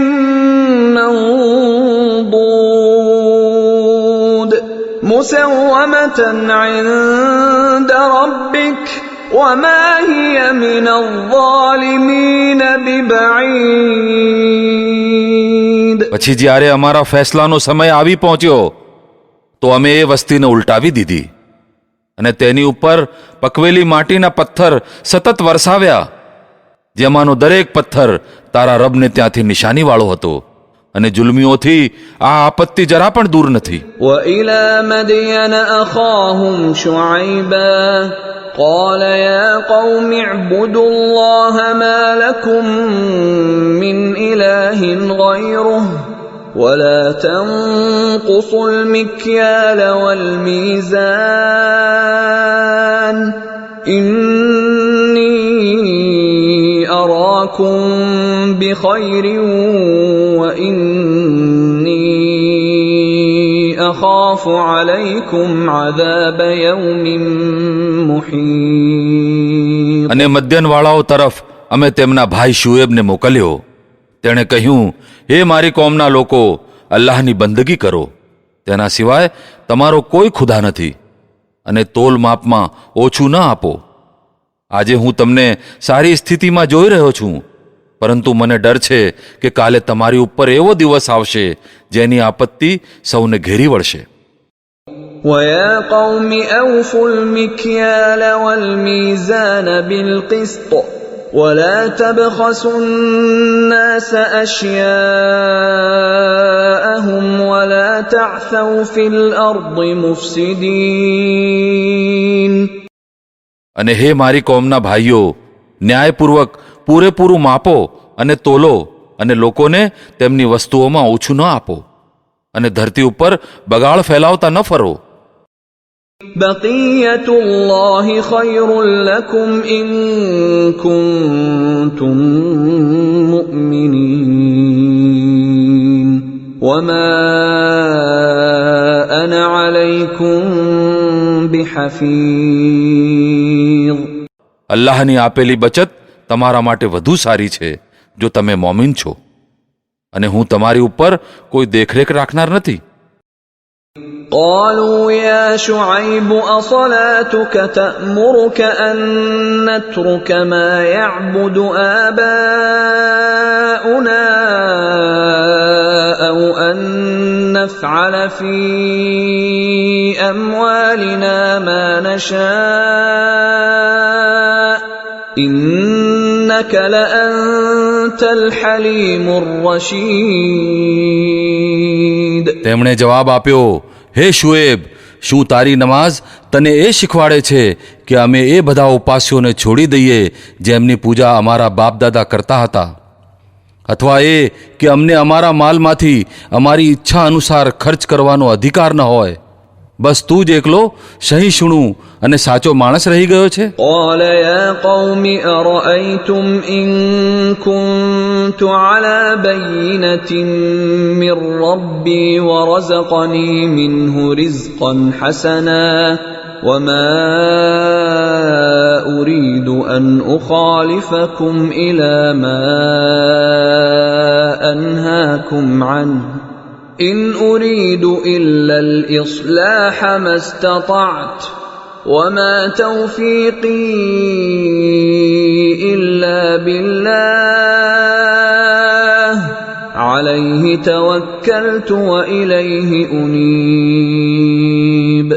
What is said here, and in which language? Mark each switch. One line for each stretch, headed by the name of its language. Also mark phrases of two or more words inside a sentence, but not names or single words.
Arabic: منضود مسومة عند ربك وما هي من الظالمين ببعيد.
Gujarati: પછી જ્યારે અમારા ફેસલાનો સમય આવી પહોંચ્યો તો અમે એ વસ્તીને ઉલટાવી દીધી અને તેની ઉપર પકવેલી માટીના પથ્થર સતત વરસાવ્યા, જેમાંનો દરેક પથ્થર તારા રબને ત્યાંથી નિશાનીવાળો હતો અને જુલ્મીઓથી આ આપત્તિ જરા પણ દૂર નથી.
Arabic: وإلى مدين أخاهم شعيبا قال يا قوم اعبدوا الله ما لكم من إله غيره ولا تنقصوا المكيال والميزان إني أراكم بخير وإني أخاف عليكم عذاب يوم محيط.
Gujarati: અને મધ્યનવાળાઓ તરફ અમે તેમના ભાઈ શુએબને મોકલ્યો. તેણે કહ્યું, હે મારી કોમના લોકો, અલ્લાહની બંદગી કરો, તેના સિવાય તમારો કોઈ ખુદા નથી, અને તોલ માપમાં ઓછું ન આપો. આજે હું તમને સારી સ્થિતિમાં જોઈ રહ્યો છું, પરંતુ મને ડર છે કે કાલે તમારી ઉપર એવો દિવસ આવશે જેની આપત્તિ સૌને ઘેરી વળશે.
Arabic: وَيَا قَوْمِ أَوْفُوا الْمِكْيَالَ وَالْمِيزَانَ بِالْقِسْطِ وَلَا تَبْخَسُوا النَّاسَ أَشْيَاءَهُمْ وَلَا تَعْثَوْا فِي الْأَرْضِ مُفْسِدِينَ.
Gujarati: અને હે મારી કોમના ભાઈઓ, ન્યાયપૂર્વક પૂરેપૂરું માપો અને તોલો, અને લોકોને તેમની વસ્તુઓમાં ઓછું ન આપો, અને ધરતી ઉપર બગાડ ફેલાવતા ન ફરો.
Arabic: بقية الله خير لكم إن كنتم مؤمنين وما أنا عليكم بحفيظ.
Gujarati: અલ્લાહની આપેલી બચત તમારા માટે વધુ સારી છે જો તમે મોમિન છો, અને હું તમારી ઉપર કોઈ દેખરેખ રાખનાર નથી.
Arabic: قالوا يا شعيب أصلاتك تأمرك أن نترك ما يعبد آباؤنا أو أن نفعل في أموالنا ما نشاء إنك لأنت الحليم الرشيد.
Gujarati: તેમણે જવાબ આપ્યો, હે શુએબ, શું તારી નમાઝ તને એ શીખવાડે છે કે અમે એ બધા ઉપાસ્યોને છોડી દઈએ જેમની પૂજા અમારા બાપદાદા કરતા હતા, અથવા એ કે અમને અમારા માલમાંથી અમારી ઈચ્છા અનુસાર ખર્ચ કરવાનો અધિકાર ન હોય? બસ તું જ એકલો સહિષ્ણુ અને સાચો માણસ રહી ગયો છે.
Arabic: قال يا قوم أرأيتم إن كنت على بينة من ربي ورزقني منه رزقا حسنا وما أريد أن أخالفكم إلى ما أنهاكم عنه إن أريد إلا الإصلاح ما استطعت وما توفيقي إلا بالله عليه توكلت وإليه أنيب.